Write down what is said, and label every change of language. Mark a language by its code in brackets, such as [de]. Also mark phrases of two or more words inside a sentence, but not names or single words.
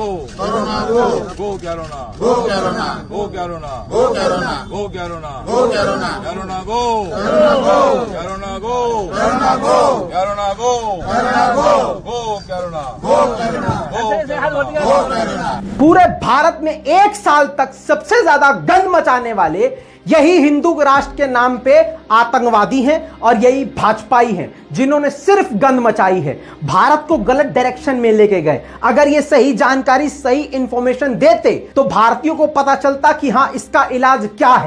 [en] Corona go. Go Corona. Go Corona. Go Corona. Go Corona. Go Corona. Go Corona. Corona go. Corona go. Corona go. Corona go. Corona go. Corona go. Go Corona. Go Corona. Go Corona. [hi] पूरे भारत में एक साल तक सबसे ज्यादा गंद मचाने वाले यही हिंदू राष्ट्र के नाम पे आतंकवादी हैं और यही भाजपाई हैं जिन्होंने सिर्फ गंद मचाई है, भारत को गलत डायरेक्शन में लेके गए। अगर ये सही जानकारी, सही इंफॉर्मेशन देते तो भारतीयों को पता चलता कि हां इसका इलाज क्या है।